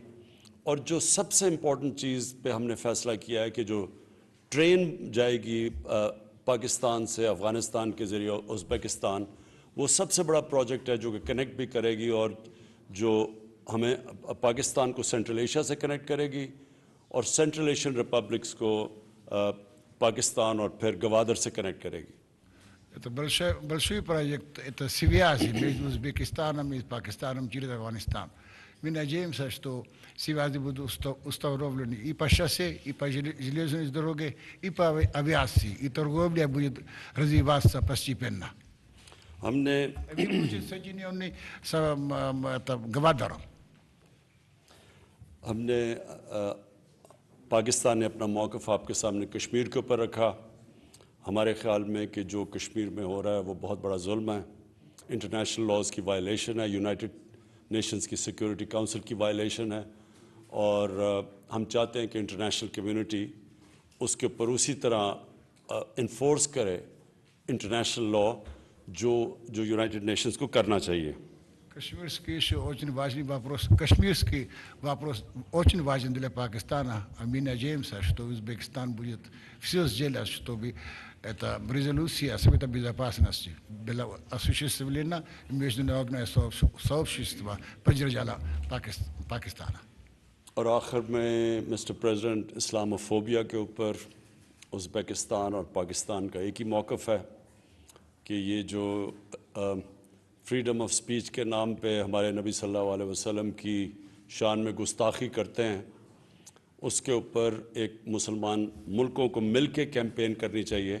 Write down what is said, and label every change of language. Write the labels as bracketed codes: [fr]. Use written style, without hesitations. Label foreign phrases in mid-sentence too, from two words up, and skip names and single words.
[ur] اور جو سب سے امپورٹنٹ چیز پہ ہم نے فیصلہ کیا ہے کہ جو ٹرین جائے گی پاکستان سے افغانستان کے ذریعے ازبکستان، وہ سب سے بڑا پروجیکٹ ہے جو کہ کنیکٹ بھی کرے گی، اور جو ہمیں پاکستان کو سینٹرل ایشیا سے کنیکٹ کرے گی، اور [en] Central Asian Republics [ur] کو پاکستان اور پھر گوادر سے کنیکٹ کرے گی. [ru] Это большой проект, это связи между Узбекистаном и Пакистаном через Афганистан. Мы надеемся, что связи будут установлены и по шоссе, и по железной дороге, и по авиации, и торговля будет развиваться постепенно. [ur] ہم نے [ru] будет соединенный с Гвадором. [ur] ہم نے پاکستان نے اپنا موقف آپ کے سامنے کشمیر کے اوپر رکھا. ہمارے خیال میں کہ جو کشمیر میں ہو رہا ہے وہ بہت بڑا ظلم ہے، [en] international laws [ur] کی وائلیشن ہے، یونائٹڈ نیشنز کی سیکیورٹی کونسل کی وائلیشن ہے، اور ہم چاہتے ہیں کہ [en] international community [ur] اس کے اوپر اسی طرح انفورس کرے [en] international law [ur] جو یونائٹڈ نیشنز کو کرنا چاہیے. [ru] Кашмирский очень важный вопрос. Кашмирский вопрос очень важен для Пакистана. А мы надеемся, что Узбекистан будет все сделать, чтобы эта резолюция Совета Безопасности была осуществлена, и международное сообщество поддержало Пакистана. [ur] اور آخر میں [en] Mister President [ur] اسلاموفوبیا کے اوپر ازبکستان اور پاکستان کا ایک ہی موقف ہے کہ یہ جو [en] freedom of speech [ur] کے نام پہ ہمارے نبی [ar] صلی اللہ علیہ وسلم [ur] کی شان میں گستاخی کرتے ہیں، اس کے اوپر ایک مسلمان ملکوں کو مل کے کیمپین کرنی چاہیے.